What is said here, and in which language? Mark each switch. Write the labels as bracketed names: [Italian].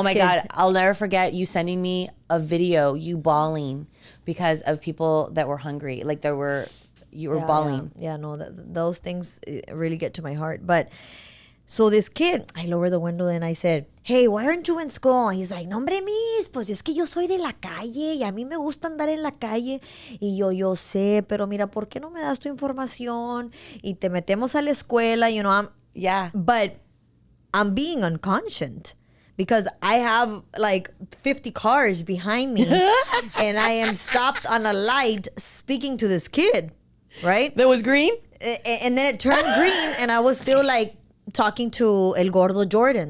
[English] Oh my God, I'll never forget you sending me a video, you bawling because of people that were hungry. Like you were bawling. Yeah, no, those things really get to my heart. But so this kid, I lowered the window and I said, hey, why aren't you in school? He's like, [Spanish] no, hombre, miss, pues es que yo soy de la calle y a mí me gusta andar en la calle. Y yo sé, pero mira, ¿por qué no me das tu información? Y te metemos a la escuela, [English] you know, but I'm being unconscious because I have like 50 cars behind me and I am stopped on a light speaking to this kid, right? That was green? And then it turned green and I was still like, talking to El Gordo Jordan.